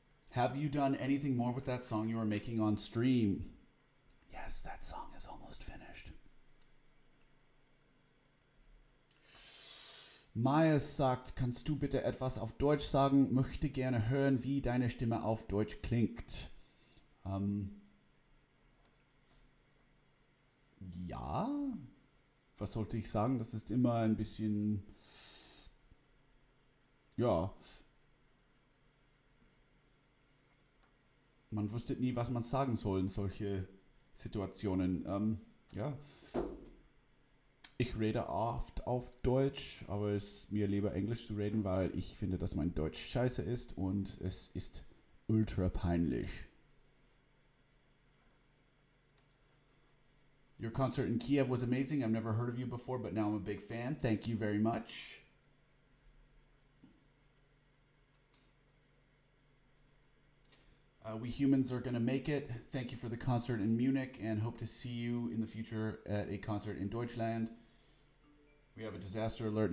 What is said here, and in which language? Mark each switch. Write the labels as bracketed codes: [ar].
[en] Have you done anything more with that song you were making on stream? Yes, that song is almost finished. [de] Maya sagt, kannst du bitte etwas auf Deutsch sagen? Möchte gerne hören, wie deine Stimme auf Deutsch klingt. Ja, was sollte ich sagen? Das ist immer ein bisschen Ja, man wüsste nie, was man sagen soll in solche Situationen. Ja, ich rede oft auf Deutsch, aber es ist mir lieber Englisch zu reden, weil ich finde, dass mein Deutsch scheiße ist und es ist ultra peinlich. [en] Your concert in Kiev was amazing. I've never heard of you before, but now I'm a big fan. Thank you very much. We humans are going to make it. Thank you for the concert in Munich and hope to see you in the future at a concert in Deutschland. We have a disaster alert.